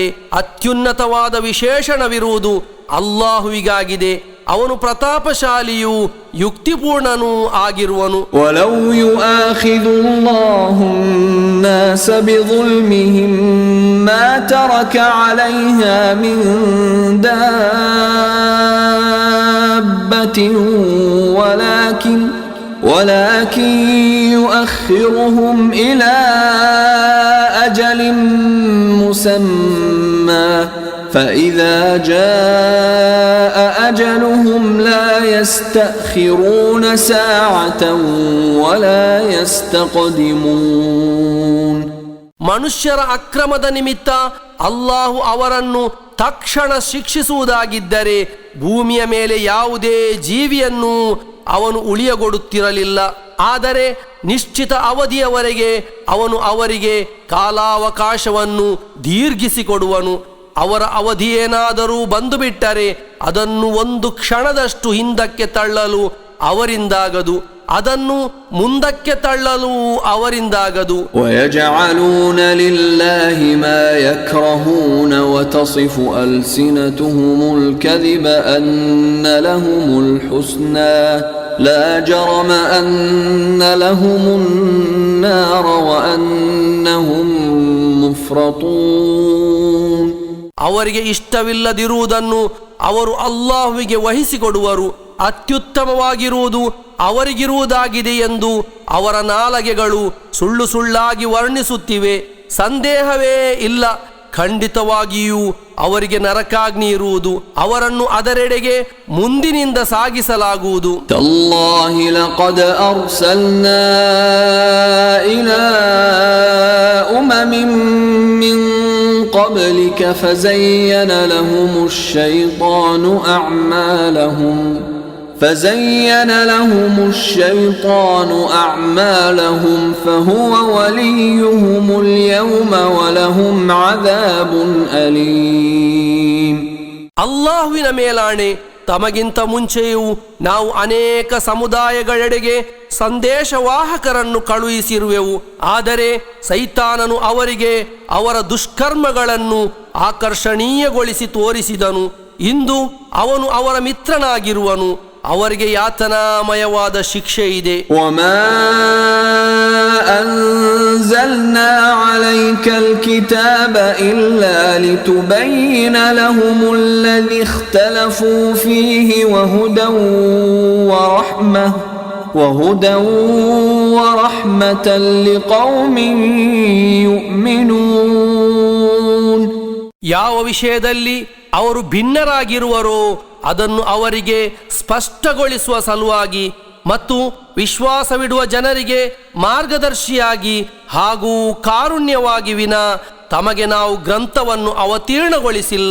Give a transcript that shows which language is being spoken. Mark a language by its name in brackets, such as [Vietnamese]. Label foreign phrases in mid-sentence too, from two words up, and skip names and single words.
[Kannada] ಅತ್ಯುನ್ನತವಾದ ವಿಶೇಷಣವಿರುವುದು ಅಲ್ಲಾಹುವಿಗಾಗಿದೆ. ಅವನು ಪ್ರತಾಪಶಾಲಿಯೂ ಯುಕ್ತಿಪೂರ್ಣನೂ ಆಗಿರುವನು. [Arabic] ولو يؤاخذ الله الناس بظلمهم ما ترك عليها من دابة ولكن يؤخرهم إلى أجل مسمى فإذا جاء أجلهم لا يستأخرون ساعة ولا يستقدمون. [Kannada] ಮನುಷ್ಯರ ಅಕ್ರಮದ ನಿಮಿತ್ತ ಅಲ್ಲಾಹು ಅವರನ್ನು ತಕ್ಷಣ ಶಿಕ್ಷಿಸುವುದಾಗಿದ್ದರೆ ಭೂಮಿಯ ಮೇಲೆ ಯಾವುದೇ ಜೀವಿಯನ್ನು ಅವನು ಉಳಿಯಗೊಡುತ್ತಿರಲಿಲ್ಲ. ಆದರೆ ನಿಶ್ಚಿತ ಅವಧಿಯವರೆಗೆ ಅವನು ಅವರಿಗೆ ಕಾಲಾವಕಾಶವನ್ನು ದೀರ್ಘಿಸಿಕೊಡುವನು. ಅವರ ಅವಧಿಯೇನಾದರೂ ಬಂದು ಬಿಟ್ಟರೆ ಅದನ್ನು ಒಂದು ಕ್ಷಣದಷ್ಟು ಹಿಂದಕ್ಕೆ ತಳ್ಳಲು ಅವರಿಂದಾಗದು, ಅದನ್ನು ಮುಂದಕ್ಕೆ ತಳ್ಳಲು ಅವರಿಂದಾಗದು. [Arabic] ويجعلون لله ما يكرهون وتصف ألسنتهم الكذب أن لهم الحسنى لا جرم أن لهم النار وأنهم مفرطون. [Kannada] ಅವರಿಗೆ ಇಷ್ಟವಿಲ್ಲದಿರುವುದನ್ನು ಅವರು ಅಲ್ಲಾಹುವಿಗೆ ವಹಿಸಿಕೊಡುವರು. ಅತ್ಯುತ್ತಮವಾಗಿರುವುದು ಅವರಿಗಿರುವುದಾಗಿದೆ ಎಂದು ಅವರ ನಾಲಗೆಗಳು ಸುಳ್ಳು ಸುಳ್ಳಾಗಿ ವರ್ಣಿಸುತ್ತಿವೆ. ಸಂದೇಹವೇ ಇಲ್ಲ, ಖಂಡಿತವಾಗಿಯೂ ಅವರಿಗೆ ನರಕಾಗ್ನಿ ಇರುವುದು, ಅವರನ್ನು ಅದರೆಡೆಗೆ ಮುಂದಿನಿಂದ ಸಾಗಿಸಲಾಗುವುದು. [Arabic] تالله لقد أرسلنا إلى أمم من قبلك فزين لهم الشيطان أعمالهم فهو وليهم اليوم ولهم عذاب أليم. [Kannada] ಅಲ್ಲಾಹುವಿನ ಮೇಲಾಣೆ, ತಮಗಿಂತ ಮುಂಚೆಯೂ ನಾವು ಅನೇಕ ಸಮುದಾಯಗಳೆಡೆಗೆ ಸಂದೇಶವಾಹಕರನ್ನು ಕಳುಹಿಸಿರುವೆವು. ಆದರೆ ಸೈತಾನನು ಅವರಿಗೆ ಅವರ ದುಷ್ಕರ್ಮಗಳನ್ನು ಆಕರ್ಷಣೀಯಗೊಳಿಸಿ ತೋರಿಸಿದನು. ಇಂದು ಅವನು ಅವರ ಮಿತ್ರನಾಗಿರುವನು. ಅವರಿಗೆ ಯಾತನಾಮಯವಾದ ಶಿಕ್ಷೆ ಇದೆ. [Arabic] وما أنزلنا عليك الكتاب إلا لتبين لهم الذي اختلفوا فيه وهدى ورحمة لقوم يؤمنون. [Kannada] ಯಾವ ವಿಷಯದಲ್ಲಿ ಅವರು ಭಿನ್ನರಾಗಿರುವರೋ ಅದನ್ನು ಅವರಿಗೆ ಸ್ಪಷ್ಟಗೊಳಿಸುವ ಸಲುವಾಗಿ ಮತ್ತು ವಿಶ್ವಾಸವಿಡುವ ಜನರಿಗೆ ಮಾರ್ಗದರ್ಶಿಯಾಗಿ ಹಾಗೂ ಕಾರುಣ್ಯವಾಗಿ ವಿನಾ ತಮಗೆ ನಾವು ಗ್ರಂಥವನ್ನು ಅವತೀರ್ಣಗೊಳಿಸಿಲ್ಲ.